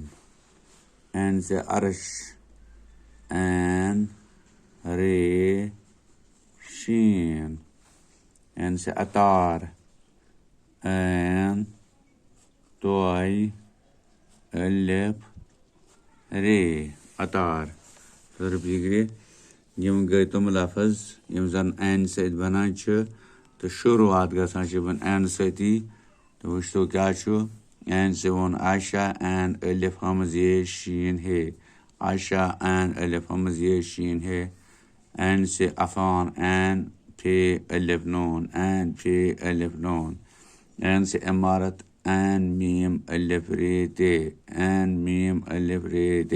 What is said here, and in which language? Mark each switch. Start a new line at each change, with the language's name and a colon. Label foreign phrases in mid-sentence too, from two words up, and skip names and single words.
Urdu: این سے عرش این رے شین. این سے عطار این توئی الف رے عطار.
Kashmiri: رپیگرے یم گٔے تِم لفظ یم زن این سۭتۍ بنان چھِ تہٕ شروعات گژھان چھِ این سۭتی. تہٕ وٕچھتو کیٛاہ چھُ.
Urdu: این سے ووٚن عائشہ این الف ہمز یہ شین ہے عائشہ این الف ہمز یہ شین ہے. این سے عفان این پھے الف نون این پھے الف نون. این سے عمارت این میم الف رے تے این میم الف رے تے.